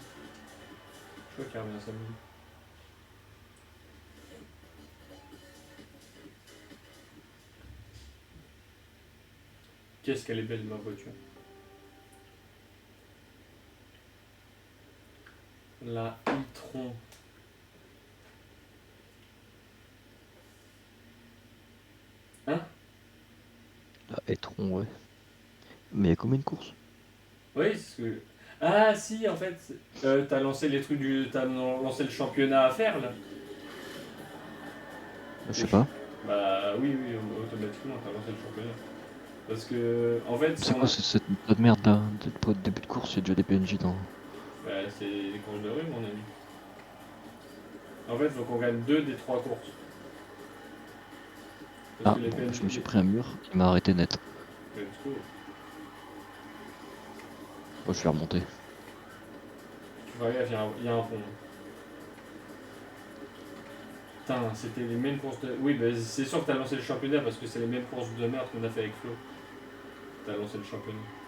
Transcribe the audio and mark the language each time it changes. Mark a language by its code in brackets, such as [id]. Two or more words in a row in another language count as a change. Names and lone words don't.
[fr] Je crois qu'il revient samedi. Qu'est-ce qu'elle est belle ma voiture. La e-tron. Hein? La Etron, ouais. Mais il y a combien de courses? Oui, c'est ce que... Ah si, en fait, t'as lancé les trucs du... T'as lancé le championnat à faire, là. Je sais pas. Bah oui, oui, automatiquement, t'as lancé le championnat. Parce que, en fait, si C'est on quoi a. cette tas de merde là? Pas de début de course, il y a déjà des PNJ dans. Bah, c'est les courses de rue, mon ami. En fait, il faut qu'on gagne deux des trois courses. Parce Ah, que les bon, bah, PNJ. je me suis pris un mur, il m'a arrêté net. [en] Let's go. [fr] Moi, je suis remonté. Tu vois, gaffe, il y a un pont. Putain, c'était les mêmes courses de. Oui, bah, c'est sûr que t'as lancé le championnat parce que c'est les mêmes courses de merde qu'on a fait avec Flo. T'as lancé le championnat.